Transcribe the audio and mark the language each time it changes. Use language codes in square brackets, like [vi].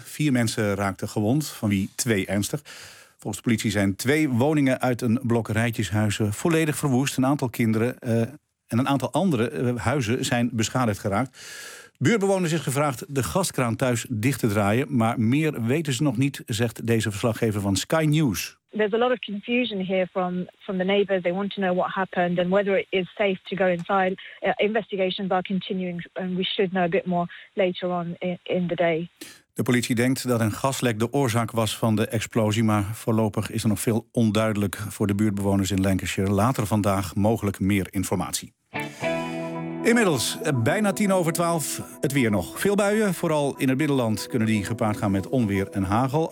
[nl] 4 mensen raakten gewond, van wie 2 ernstig. Volgens de politie zijn 2 woningen uit een blok rijtjeshuizen volledig verwoest. Een aantal kinderen en een aantal andere huizen zijn beschadigd geraakt. Buurtbewoners is gevraagd de gaskraan thuis dicht te draaien, maar meer weten ze nog niet, zegt deze verslaggever van Sky News. [en] There's a lot of confusion here from the neighbors. They want to know what happened and whether it is safe to go inside. Investigations are continuing and we should know a bit more later on in the day. [nl] De politie denkt dat een gaslek de oorzaak was van de explosie, maar voorlopig is er nog veel onduidelijk voor de buurtbewoners in Lancashire. Later vandaag mogelijk meer informatie. Inmiddels bijna 10:10, het weer nog. Veel buien, vooral in het binnenland, kunnen die gepaard gaan met onweer en hagel.